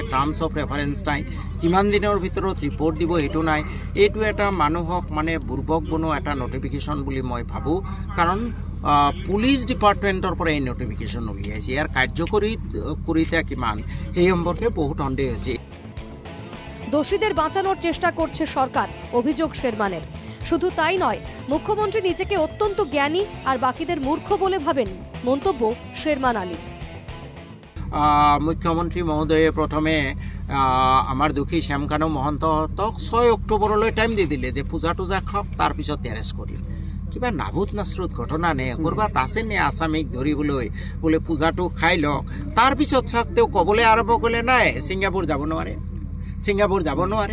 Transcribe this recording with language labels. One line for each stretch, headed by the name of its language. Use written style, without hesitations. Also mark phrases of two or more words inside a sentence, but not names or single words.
English: terms of reference
Assamese: নাই, কিমান দিনৰ ভিতৰত ৰিপৰ্ট দিব সেইটো নাই। এইটো এটা মানুহক মানে বুৰ্বক বনোৱা এটা নটিফিকেশ্যন বুলি মই ভাবোঁ। কাৰণ
English: police departmentৰ
Assamese: পৰা এই নটিফিকেশ্যন উলিয়াইছে, ইয়াৰ কাৰ্যকৰীতা কিমান সেই সম্পৰ্কে বহুত সন্দেহ হৈছে।
Bangla: দোষীদের বাঁচানোর চেষ্টা করছে সরকার, অভিযোগ শেরমানের। শুধু তাই নয়, মুখ্যমন্ত্রী নিজেকে অত্যন্ত জ্ঞানী আর বাকিদের মূর্খ বলে ভাবেন, মন্তব্য শেরমান আলীর।
Assamese: মুখ্যমন্ত্ৰী মহোদয়ে প্ৰথমে আমাৰ দোষী শ্যামকানু মহন্তক 6 অক্টোবৰলৈ টাইম দি দিলে যে পূজা টুজা খাওক, তাৰপিছত এৰেষ্ট কৰিম। কিবা নাভূত নাচৰুত ঘটনা নে? ক'ৰবাত আছে নে আসামীক ধৰিবলৈ বোলে পূজাটো খাই লওক, তাৰপিছত চাওক তেওঁ ক'বলৈ আৰম্ভ কৰিলে নাই ছিংগাপুৰ যাব নোৱাৰে, ছিংগাপুৰ যাব নোৱাৰে।